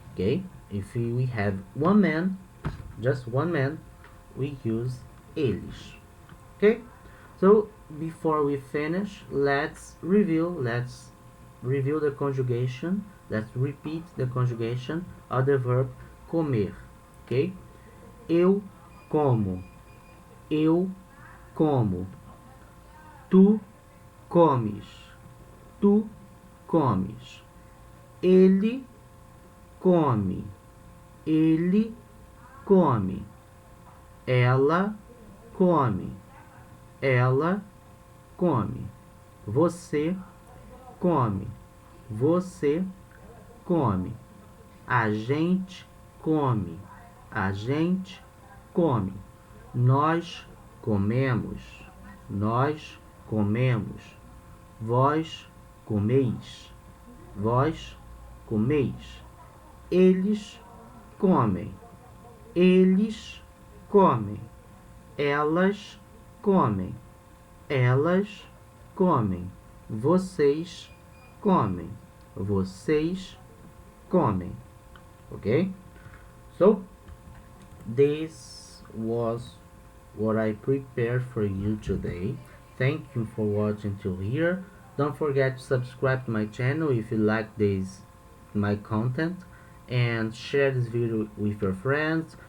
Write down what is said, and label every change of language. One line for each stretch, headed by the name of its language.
English: Okay, if we have one man, just one man, we use eles. Okay, so before we finish, let's review the conjugation. Let's repeat the conjugation of the verb comer.
Portuguese: Okay, eu como, eu como, tu comes, tu comes, ele come, ele come, ela come, ela come, você come, você come, a gente come, a gente come, nós comemos, nós comemos, vós comeis, vós comeis, eles comem, eles comem, elas comem, elas comem, vocês comem, vocês comem.
English: Okay, so this was what I prepared for you today. Thank you for watching till here. Don't forget to subscribe to my channel if you like this my content, and share this video with your friends.